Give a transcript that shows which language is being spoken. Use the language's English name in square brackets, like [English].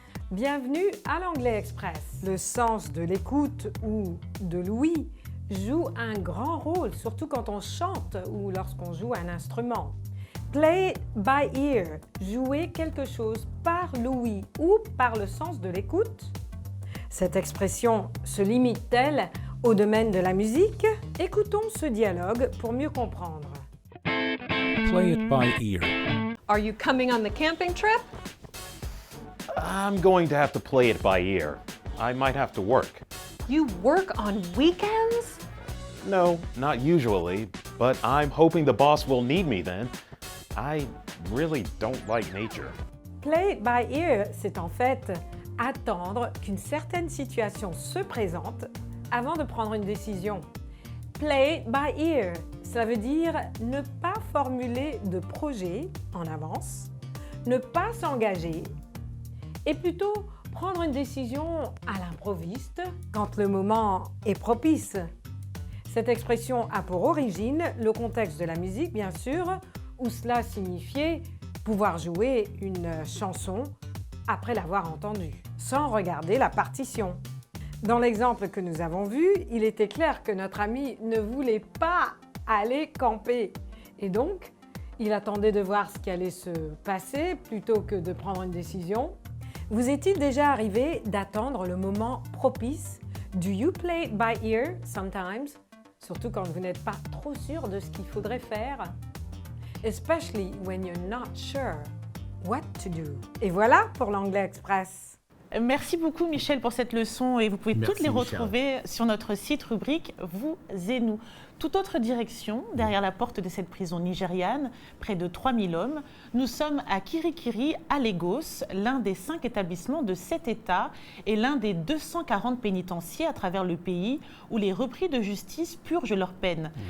[French] Bienvenue à l'Anglais Express. Le sens de l'écoute ou de l'ouïe joue un grand rôle, surtout quand on chante ou lorsqu'on joue un instrument. [English] Play by ear, [French] jouer quelque chose par l'ouïe ou par le sens de l'écoute. Cette expression se limite-t-elle au domaine de la musique? Écoutons ce dialogue pour mieux comprendre. [English] Play it by ear. Are you coming on the camping trip? I'm going to have to play it by ear. I might have to work. You work on weekends? No, not usually, but I'm hoping the boss will need me then. I really don't like nature. Play by ear, [French] c'est en fait attendre qu'une certaine situation se présente avant de prendre une décision. [English] Play by ear, [French] cela veut dire ne pas formuler de projet en avance, ne pas s'engager et plutôt prendre une décision à l'improviste quand le moment est propice. Cette expression a pour origine le contexte de la musique, bien sûr, où cela signifiait pouvoir jouer une chanson après l'avoir entendue, sans regarder la partition. Dans l'exemple que nous avons vu, il était clair que notre ami ne voulait pas aller camper. Et donc, il attendait de voir ce qui allait se passer plutôt que de prendre une décision. Vous est-il déjà arrivé d'attendre le moment propice? [English] Do you play it by ear sometimes? [French] Surtout quand vous n'êtes pas trop sûr de ce qu'il faudrait faire. [English] Especially when you're not sure what to do. [French] Et voilà pour l'Anglais Express. Merci beaucoup Michel pour cette leçon et vous pouvez toutes les retrouver sur notre site rubrique Vous et nous. Toute autre direction, derrière la porte de cette prison nigériane, près de 3000 hommes, nous sommes à Kirikiri, à Lagos, l'un des 5 établissements de 7 États et l'un des 240 pénitenciers à travers le pays où les repris de justice purgent leur peine.